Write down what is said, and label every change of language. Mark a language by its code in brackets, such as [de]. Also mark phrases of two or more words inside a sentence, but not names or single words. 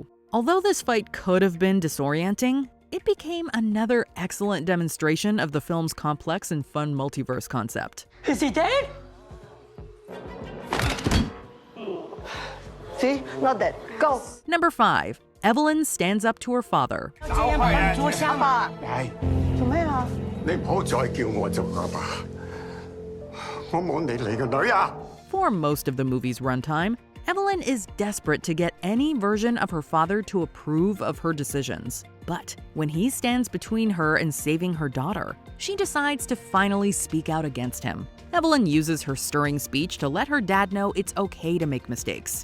[en] Although this fight could have been disorienting, it became another excellent demonstration of the film's complex and fun multiverse concept. Is he dead? See? Not that. Go. Number 5. Evelyn stands up to her father. [yue] 係，做咩啊？你唔好再叫我做阿爸，我冇你你個女啊！ [en] For most of the movie's runtime, Evelyn is desperate to get any version of her father to approve of her decisions. But when he stands between her and saving her daughter, she decides to finally speak out against him. Evelyn uses her stirring speech to let her dad know it's okay to make mistakes.